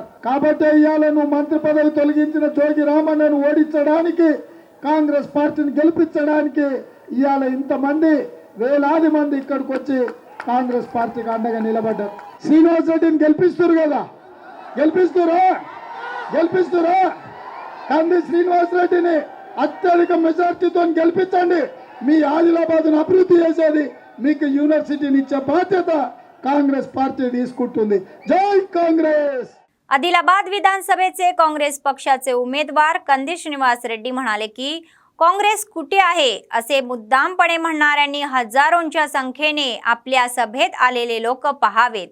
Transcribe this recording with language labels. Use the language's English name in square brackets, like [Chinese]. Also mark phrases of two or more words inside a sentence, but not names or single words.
[Telugu] కాబట్టి ఇవాళ నువ్వు మంత్రి పదవి తొలగించిన జోగి రామన్నను ఓడించడానికి, కాంగ్రెస్ పార్టీని గెలిపించడానికి ఇవాళ ఇంతమంది వేలాది మంది ఇక్కడికి వచ్చి కాంగ్రెస్ పార్టీకి అండగా నిలబడ్డారు. శ్రీనివాస్ రెడ్డిని గెలిపిస్తురా కంది శ్రీనివాస్ రెడ్డిని అత్యధిక మెజార్టీతో గెలిపించండి. మీ ఆదిలాబాద్ను అభివృద్ధి చేసేది, మీకు యూనివర్సిటీని ఇచ్చే బాధ్యత काँग्रेस पार्टी తీసుకుంటుంది. [Marathi] जय काँग्रेस. आदिलाबाद विधानसभेचे काँग्रेस पक्षाचे उमेदवार कंदी श्रीनिवास रेड्डी म्हणाले की काँग्रेस कुठे आहे असे मुद्दामपणे म्हणणाऱ्यांनी हजारोंच्या संख्येने आपल्या सभेत आलेले लोक पाहावेत.